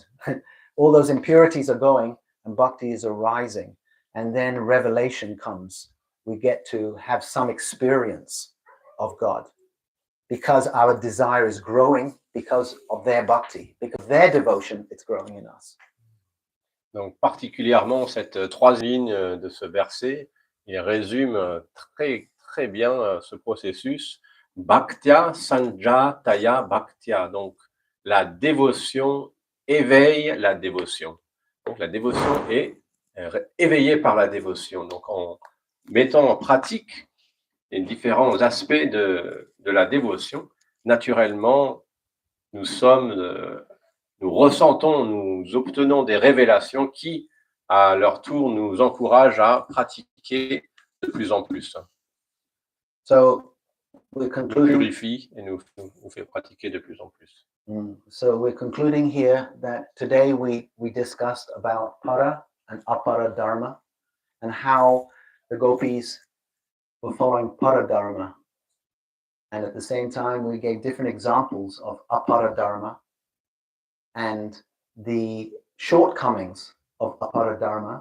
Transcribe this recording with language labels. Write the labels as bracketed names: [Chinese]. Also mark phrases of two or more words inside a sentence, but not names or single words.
[English] All those impurities are going, and bhakti is arising. And then revelation comes. We get to have some experience of God because our desire is growing because of their bhakti, because their devotion, it's growing in us. [French] Donc particulièrement cette troisième ligne de ce verset, il résume très très bien ce processus. [Sanskrit] Bhaktya sanjataya bhaktya. [French] Donc la dévotion éveille la dévotion. Donc la dévotion est éveillé par la dévotion. Donc, en mettant en pratique les différents aspects de la dévotion, naturellement, nous ressentons, nous obtenons des révélations qui, à leur tour, nous encouragent à pratiquer de plus en plus. So, nous purifie et nous fait pratiquer de plus en plus. [English] So, we're concluding here that today we discussed about para and apara dharma, and how the gopis were following para dharma. And at the same time, we gave different examples of apara dharma and the shortcomings of apara dharma.